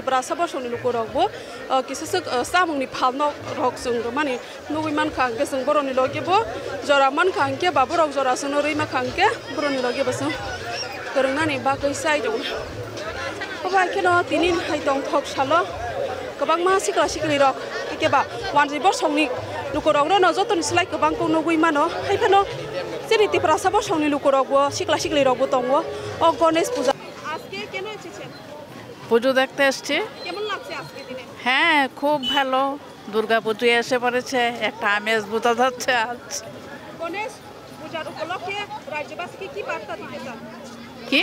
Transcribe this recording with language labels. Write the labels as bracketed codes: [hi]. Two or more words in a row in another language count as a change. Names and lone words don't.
[trp] tipra sabosoni lukorok bo kisasuk samungni phalno rok sung mani nugui manka ke sung boroni loge bo jora manka ke baborok jora sung roi makangke boroni loge bo sung korongnani bagai sai dong abai keno tinin haitong thok salo kabang ma sikla sikli rok keba wanji bo songni lukorok no joton slai kabang ko nugui mano haifano চেরিটিপ্রা সাবো সাউনি লুকুরগো শিকলা শিকলি রগো দঙ্গো [bn] ও গণেশ পূজা আজকে কেন এসেছেন পুজো দেখতে এসছি। কেমন লাগছে আজকে দিনে হ্যাঁ, খুব ভালো। দুর্গা পুজো এসে পড়েছে, একটা আমেজ বোঝা যাচ্ছে আজ। গণেশ পূজার উপলক্ষে রাজ্যবাসীকে কি বার্তা দিতে চান কি